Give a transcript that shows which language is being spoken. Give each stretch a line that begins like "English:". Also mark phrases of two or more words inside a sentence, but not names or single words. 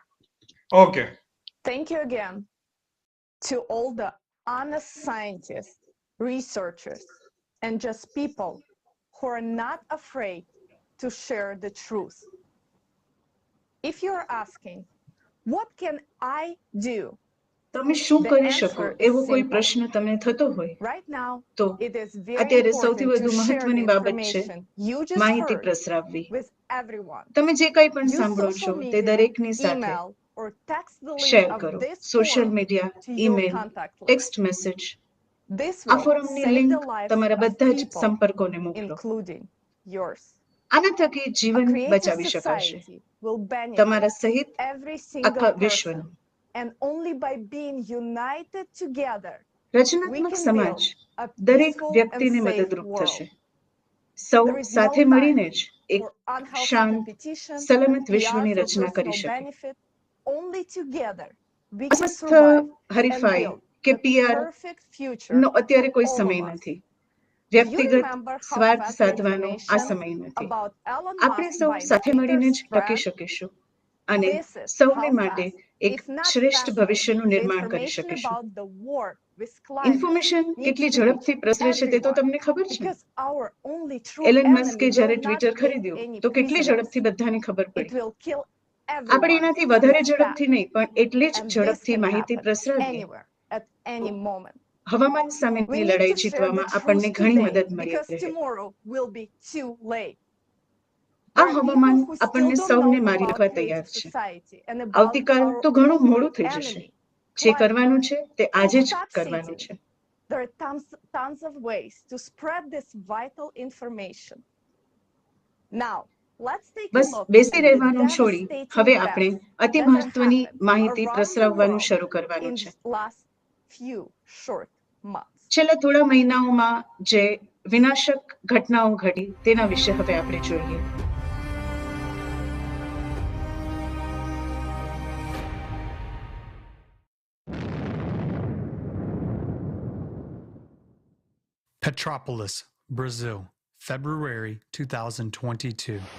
English: Thank you again to all the honest scientists, researchers, and just people who are not afraid to share the truth. If you're asking, what can I do?
Gujarati: તમે શું
English: The
Gujarati: કરી
English: answer
Gujarati: શકો
English: is
Gujarati: એવો કોઈ
English: simple.
Gujarati: પ્રશ્ન તમને થતો હોય
English: Right now,
Gujarati: તો
English: it is very
Gujarati: અત્યારે સૌથી
English: important
Gujarati: વધુ
English: to share
Gujarati: મહત્વની
English: the
Gujarati: બાબત છે
English: information you just
Gujarati: માહિતી
English: heard
Gujarati: પ્રસરાવવી.
English: with everyone.
Gujarati: તમે જે કંઈ પણ
English: Use
Gujarati: સાંભળો છો
English: social
Gujarati: તે
English: media,
Gujarati: દરેકની સાથે
English: email, or text the link
Gujarati: શેર
English: of
Gujarati: કરો.
English: this
Gujarati: સોશિયલ
English: forum
Gujarati: મીડિયા,
English: to your
Gujarati: ઈમેલ,
English: contact list. text message, This
Gujarati: આ
English: will
Gujarati: ફોરમની
English: save
Gujarati: લિંક
English: the lives
Gujarati: તમારા
English: of
Gujarati: બધા જ
English: people,
Gujarati: સંપર્કોને મોકલો.
English: including yours.
Gujarati: આના થકી
English: A
Gujarati: જીવન
English: creative
Gujarati: બચાવી શકાશે
English: society will
Gujarati: તમારા
English: benefit
Gujarati: સહિત
English: every
Gujarati: આખા
English: single
Gujarati: વિશ્વનું.
English: person, and only by being united together we
Gujarati: રચનાત્મક
English: can
Gujarati: સમાજ
English: build a
Gujarati: દરેક
English: peaceful and
Gujarati: વ્યક્તિને
English: safe
Gujarati: મદદરૂપ
English: world.
Gujarati: થશે. સૌ
English: There is no
Gujarati: સાથે
English: time
Gujarati: મળીને જ એક
English: for unhealthy
Gujarati: શાંત,
English: competition,
Gujarati: સલામત
English: PR
Gujarati: વિશ્વની
English: for
Gujarati: રચના કરી
English: personal
Gujarati: શકે.
English: benefit. Only together we can
Gujarati: અસ્વસ્થ
English: survive and
Gujarati: હરીફાઈ
English: build
Gujarati: કે
English: a PR perfect future
Gujarati: નો અત્યારે
English: for
Gujarati: કોઈ
English: all
Gujarati: સમય
English: of us.
Gujarati: નથી.
English: Do you
Gujarati: વ્યક્તિગત
English: remember how
Gujarati: સ્વાર્થ
English: fast the
Gujarati: સાધવાનો આ
English: information
Gujarati: સમય નથી.
English: about Elon
Gujarati: આપણે
English: Musk
Gujarati: સૌ
English: by
Gujarati: સાથે
English: Twitter
Gujarati: મળીને જ ટકી
English: spread?
Gujarati: શકીશું અને
English: This is
Gujarati: સૌને
English: how
Gujarati: માટે
English: fast,
Gujarati: એક
English: if not
Gujarati: શ્રેષ્ઠ
English: faster,
Gujarati: ભવિષ્યનું
English: the
Gujarati: નિર્માણ કરી
English: information
Gujarati: શકીશું.
English: about the war with climate
Gujarati: ઇન્ફોર્મેશન
English: needs
Gujarati: કેટલી
English: to reach
Gujarati: ઝડપથી પ્રસરે છે તે તો
English: everyone,
Gujarati: તમને ખબર છે ને?
English: because our only true
Gujarati: એલન
English: enemy
Gujarati: મસ્કે
English: will
Gujarati: જ્યારે
English: not
Gujarati: ટ્વિટર
English: take
Gujarati: ખરીદ્યું
English: any
Gujarati: તો કેટલી
English: prisoners.
Gujarati: ઝડપથી બધાને ખબર
English: It
Gujarati: પડી.
English: will kill
Gujarati: આપણે
English: everyone
Gujarati: એનાથી
English: with
Gujarati: વધારે
English: its
Gujarati: ઝડપથી
English: path.
Gujarati: નહીં પણ એટલી જ
English: And this
Gujarati: ઝડપથી
English: can
Gujarati: માહિતી
English: happen
Gujarati: પ્રસરાવીએ.
English: anywhere, at any moment.
Gujarati: હવામાન
English: We
Gujarati: સામેની
English: need
Gujarati: લડાઈ
English: to share
Gujarati: જીતવામાં
English: the
Gujarati: આપણને
English: truth
Gujarati: ઘણી
English: today,
Gujarati: મદદ મળી
English: because
Gujarati: રહે.
English: tomorrow will be too late.
Gujarati: આ
English: There are
Gujarati: હવામાન
English: people who still
Gujarati: આપણને
English: don't
Gujarati: સૌને
English: know
Gujarati: મારી
English: about
Gujarati: નાખવા
English: creative
Gujarati: તૈયાર છે.
English: society and about
Gujarati: આવતીકાલ
English: our
Gujarati: તો ઘણું
English: only
Gujarati: મોડું થઈ જશે.
English: enemy,
Gujarati: જે
English: climate.
Gujarati: કરવાનું છે તે
English: So
Gujarati: આજે જ
English: stop
Gujarati: કરવાનું
English: sitting.
Gujarati: છે.
English: There are tons of ways to spread this vital information. Now, let's take a
Gujarati: બસ
English: look
Gujarati: બેસી
English: at the
Gujarati: રહેવાનું છોડી
English: devastating
Gujarati: હવે આપણે
English: events
Gujarati: અતિ
English: that have
Gujarati: મહત્વની
English: happened
Gujarati: માહિતી
English: around the
Gujarati: પ્રસરાવવાનું
English: world
Gujarati: શરૂ કરવાનું
English: in
Gujarati: છે.
English: these last few short months.
Gujarati: છેલ્લા થોડા મહિનાઓમાં જે વિનાશક ઘટનાઓ ઘટી તેના વિશે હવે આપણે જોઈએ.
English: Petropolis, Brazil, February 2022.